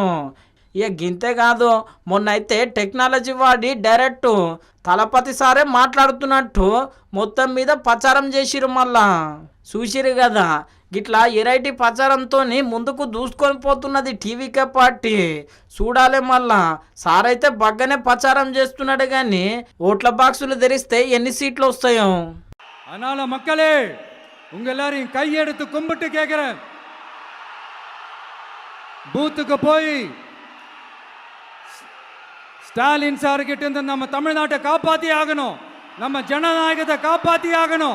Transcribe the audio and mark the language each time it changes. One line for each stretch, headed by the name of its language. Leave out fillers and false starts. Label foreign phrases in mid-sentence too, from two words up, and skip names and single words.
Telugu: ఇక గింతే కాదు, మొన్న అయితే టెక్నాలజీ వాడి డైరెక్ట్ తలపతి సారే మాట్లాడుతున్నట్టు మొత్తం మీద ప్రచారం చేసిరు. మళ్ళా చూసిరు కదా, గిట్లా ఎరైటీ ప్రచారంతో ముందుకు దూసుకొని పోతున్నది టీవీకే పార్టీ. చూడాలి మళ్ళా సార్ అయితే బగ్గనే ప్రచారం చేస్తున్నాడు. కానీ ఓట్ల బాక్సులు తెరిస్తే ఎన్ని సీట్లు వస్తాయో.
Tamil: அதனால மக்களே, உங்க எல்லாரையும் கையெடுத்து கும்பிட்டு கேட்கிறேன், பூத்துக்கு போய் ஸ்டாலின் சார் கிட்ட இருந்து நம்ம தமிழ்நாட்டை காப்பாத்தி ஆகணும், நம்ம ஜனநாயகத்தை காப்பாத்தி ஆகணும்.